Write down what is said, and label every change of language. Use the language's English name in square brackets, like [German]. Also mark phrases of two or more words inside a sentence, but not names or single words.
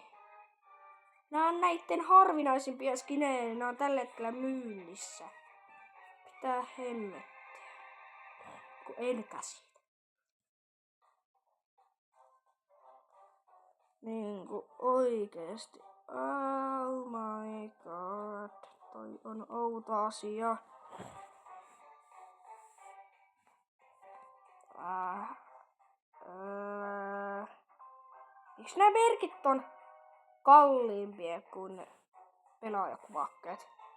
[Finnish] Nää on näitten harvinaisimpia skinejä, nää on tällä hetkellä myynnissä. Pitää hemmettiä. Kun en käsitä. Niinku oikeesti. [English] Oh my god. [Finnish] Toi on outo asia. Miksi nämä merkit on kalliimpia kuin pelaajakuvakkeet?